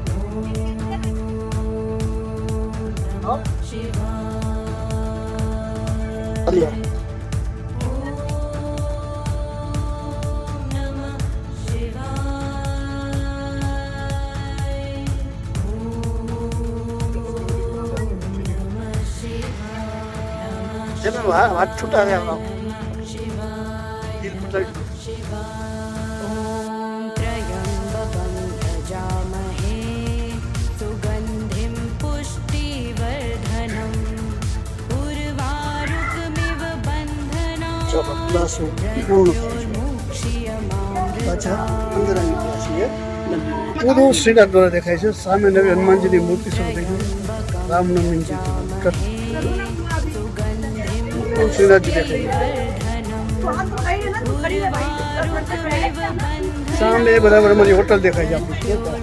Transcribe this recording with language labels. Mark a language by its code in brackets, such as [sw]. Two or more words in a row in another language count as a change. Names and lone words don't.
[gu] અલ્યા જેને હાથ છૂટા રહ્યા દિલ પકડી [sa] ॐ त्र्यम्बकं यजामहे सुगन्धिं पुष्टिवर्धनम् उर्वारुकमिव [gu] ચાલો [sa] बन्धनात् [gu] ક્લાસો પૂર્ણ થાય છે [sa] मृत्योर्मुक्षीयमामृतात् [gu] પાછા અંદર આવી ગયા છીએ પૂરું શ્રીનાથ દ્વારા દેખાય છે સામે નવી હનુમાનજીની મૂર્તિ શરૂ થઈ ગઈ રામનવમીની પૂરું શ્રીનાથજી દેખાય સામે બરાબર અમારી હોટલ દેખાય છે આપણી